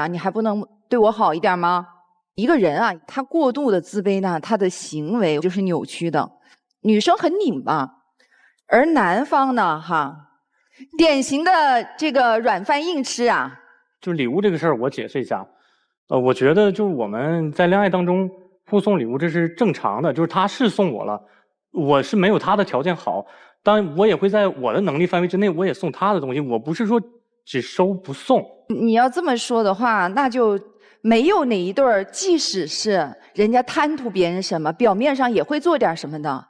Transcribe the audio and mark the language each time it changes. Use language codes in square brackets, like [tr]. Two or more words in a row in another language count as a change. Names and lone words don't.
[zh] 你還不能對我好一點嗎？一個人啊，他過度的自卑呢，他的行為就是扭曲的。女生很擰巴，而男方呢，典型的這個軟飯硬吃啊。就禮物這個事兒，我解釋一下。我覺得就是我們在戀愛當中互送禮物，這是正常的。就是他是送我了，我是沒有他的條件好，當然我也會在我的能力範圍之內，我也送他的東西。我不是說只收不送。你要這麼說的話，那就沒有哪一對兒，即使是人家貪圖別人什麼，表面上也會做點什麼的。